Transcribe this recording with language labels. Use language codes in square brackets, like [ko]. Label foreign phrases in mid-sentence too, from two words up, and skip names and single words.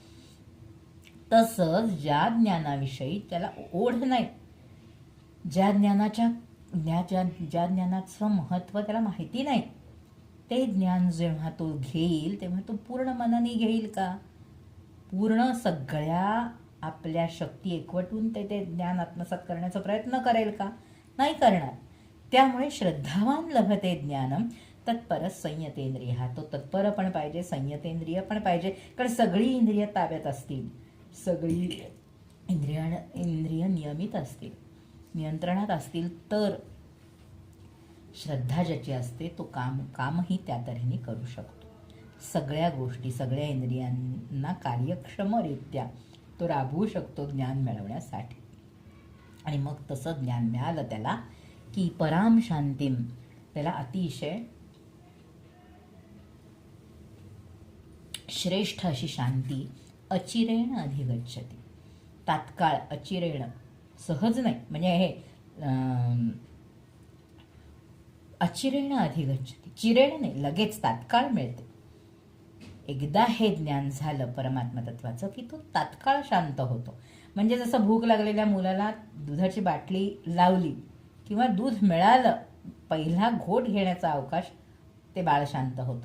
[mr] तसंच ज्या ज्ञानाविषयी त्याला ओढ नाही, ज्या ज्ञानाचं महत्त्व त्याला माहिती नाही, ते ज्ञान जेव्हा तो घेईल तेव्हा तो पूर्ण मनाने घेईल का, पूर्ण सगळ्या आपल्या शक्ती एकवटून ते ज्ञान आत्मसात करण्याचा प्रयत्न करेल का, नाही करणार. [sa] त्यामुळे श्रद्धावान लभते ज्ञानम तत्परस संयतेंद्रिय. [mr] तो तत्पर पण पाहिजे, संयतेंद्रिय पण पाहिजे, कारण सगळी इंद्रिय ताब्यात असतील, सगळी इंद्रिय नियमित असतील, नियंत्रणात असतील, तर श्रद्धा ज्याची असते तो कामही त्या तऱ्हेने करू शकतो. सगळ्या गोष्टी, सगळ्या इंद्रियांना कार्यक्षमरित्या तो राबवू शकतो ज्ञान मिळवण्यासाठी. आणि मग तसं ज्ञान मिळालं त्याला की [sa] पराम शांतीम, [mr] त्याला अतिशय श्रेष्ठ अशी शांती [sa] अचिरेण अधिगच्छति. [mr] तात्काळ, अचिरेण सहज नाही, म्हणजे हे [sa] अचिरेण अधिगच्छति, [mr] चिरेण नाही, लगेच तात्काळ मिळते. एकदा हे ज्ञान झालं परमात्मा तत्वाचं की तो तात्काळ शांत होतो. म्हणजे जसं भूक लागलेल्या मुलाला दुधाची बाटली लावली किंवा दूध मिळालं, पहिला घोट घेण्याचा अवकाश ते बाळ शांत होतं.